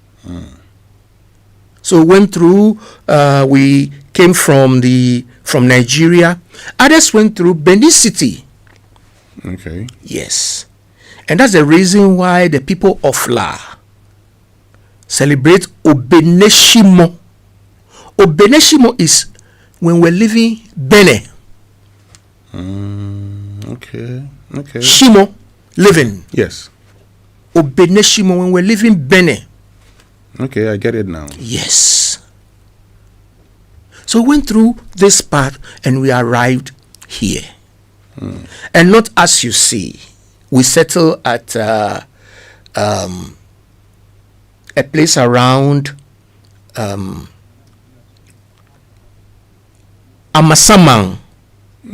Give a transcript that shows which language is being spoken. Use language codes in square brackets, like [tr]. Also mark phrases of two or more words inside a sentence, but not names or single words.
[en] So we went through, we came from Nigeria. Others went through Benin City. Okay. Yes. And that's the reason why the people of La celebrate Obeneshimo. Obeneshimo is when we're leaving Bene. Okay. Okay. Shimo, living. Yes. Obeneshimo when we're leaving Bene. Okay, I get it now. Yes. So we went through this path and we arrived here. And not as you see. We settle at a place around Amasamang.